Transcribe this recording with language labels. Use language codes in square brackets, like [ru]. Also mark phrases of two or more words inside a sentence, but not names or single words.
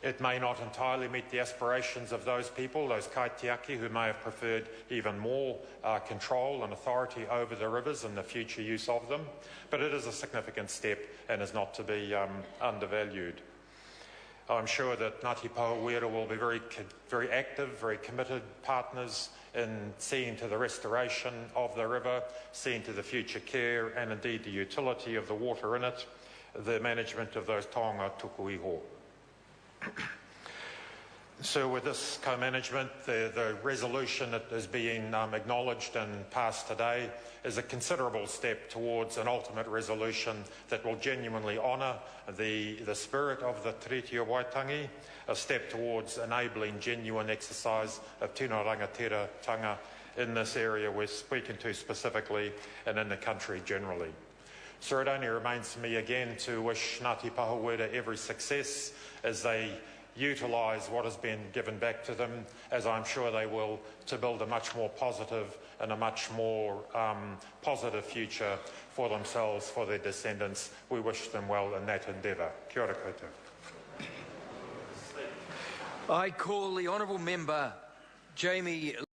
[en] It may not entirely meet the aspirations of those people, those kaitiaki, who may have preferred even more control and authority over the rivers and the future use of them, but it is a significant step and is not to be undervalued. I'm sure that Ngati Pahauwera will be very active, very committed partners in seeing to the restoration of the river, seeing to the future care and indeed the utility of the water in it, the management of those [mi] taonga tuku iho. [en] So with this co-management, the resolution that is being acknowledged and passed today is a considerable step towards an ultimate resolution that will genuinely honour the spirit of the Treaty of Waitangi, a step towards enabling genuine exercise of [mi] tino rangatira-tanga [en] in this area we're speaking to specifically and in the country generally. So it only remains for me again to wish Ngati Pahauwera every success as they utilise what has been given back to them, as I'm sure they will, to build a much more positive and a much more positive future for themselves, for their descendants. We wish them well in that endeavour. [mi] Kia ora koutou. [en] I call the honourable member Jamie